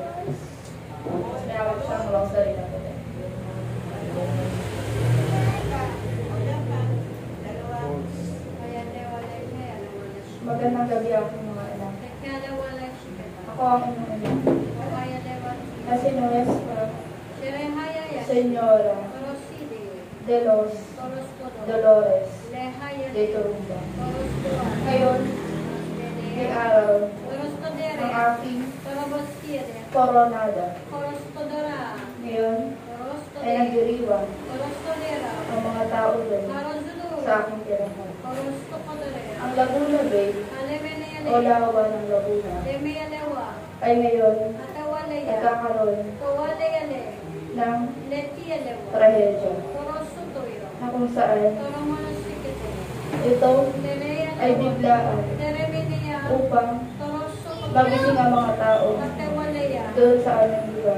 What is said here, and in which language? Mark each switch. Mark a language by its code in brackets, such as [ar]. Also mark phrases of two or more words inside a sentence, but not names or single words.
[tl] Tapos may hawak siyang rosary na puti. Magandang gabi ako mga anak. Ako ang inyong anak. Kasi Noes Senyora de los Dolores de Turumba. Ngayon, may araw ng aking koronada. Ngayon, ay nagdiriwang ang mga tao doon sa aking tirahan. Ang Laguna Bay, o Lawa ng Laguna, ay ngayon nagkakaroon ng trahedya na kung saan ito ay biglaan upang magising ang mga tao doon sa aming lugar.